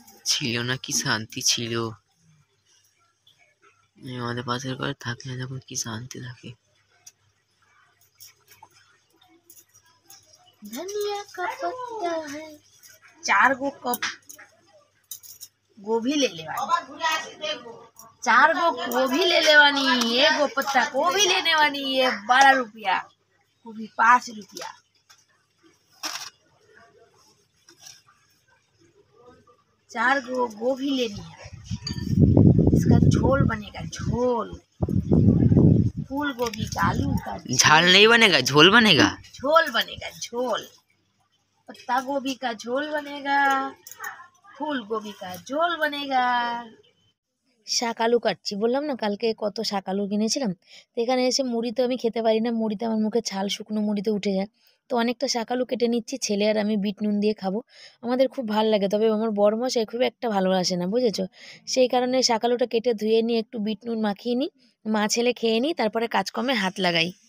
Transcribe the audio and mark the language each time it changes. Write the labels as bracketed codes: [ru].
[bn] ছিল না কি শান্তি ছিল, আমাদের পাশের ঘরে থাকলে যখন কি শান্তি থাকে। [hi] धनिया का पत्ता है 4 गो कप गोभी ले लेवानी, 4 गो गोभी ले लेवानी, 1 गो पत्ता गोभी लेने वानी, ये 12 रुपया, गोभी 5 रुपया। 4 गो गोभी लेनी है, इसका झोल बनेगा, झोल। फूल गोभी का, आलू का झाल नहीं बनेगा, झोल बनेगा। झोल बनेगा, झोल। पत्ता गोभी का झोल बनेगा, फूल गोभी का झोल बनेगा। [bn] শাক আলু কাটছি, বললাম না কালকে কত শাক আলু কিনেছিলাম। তো এখানে এসে মুড়ি তো আমি খেতে পারি না, মুড়িতে আমার মুখে ছাল, শুকনো মুড়িতে উঠে যায়। তো অনেকটা শাক আলু কেটে নিচ্ছি, ছেলে আর আমি বিট নুন দিয়ে খাবো। আমাদের খুব ভালো লাগে, তবে আমার বড়মশাই খুব একটা ভালোবাসে না, বুঝেছো। সেই কারণে শাক আলুটা কেটে ধুয়ে নিয়ে একটু বিট নুন মাখিয়ে নিই, মা ছেলে খেয়ে নিই, তারপরে কাজকর্মে হাত লাগাই।